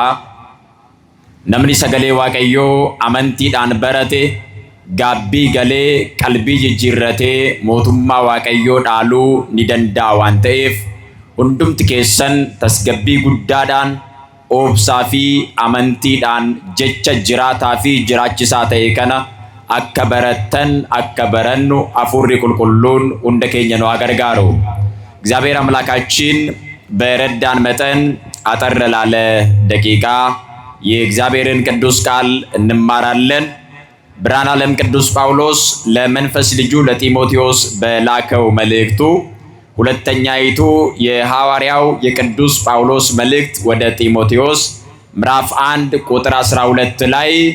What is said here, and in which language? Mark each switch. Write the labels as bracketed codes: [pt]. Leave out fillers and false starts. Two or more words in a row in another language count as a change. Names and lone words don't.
[om] Namni sagalee Waaqayyoo amantiidhaan barate gaabbii galee qalbii jijjiirratee mootummaa Waaqayyoo dhaaluu ni danda'a waan ta'eef hundumti keessan tasgabbii guddaadhaan obsaa fi amantiidhaan jecha jiraataa fi jiraachisaa ta'e kana akka barattan akka barannu አፉሪ ቁልቁሉን hunda keenya nu gargaaru. [am] እግዚአብሔር አምላካችን በረዳን መጠን አጠር ላለ ደቂቃ የእግዚአብሔርን ቅዱስ ቃል እንማራለን። ብርሃነ ዓለም ቅዱስ ጳውሎስ ለመንፈስ ልጁ ለጢሞቴዎስ በላከው መልእክቱ ሁለተኛይቱ የሐዋርያው የቅዱስ ጳውሎስ መልእክት ወደ ጢሞቴዎስ ምዕራፍ 1 ቁጥር 12 ላይ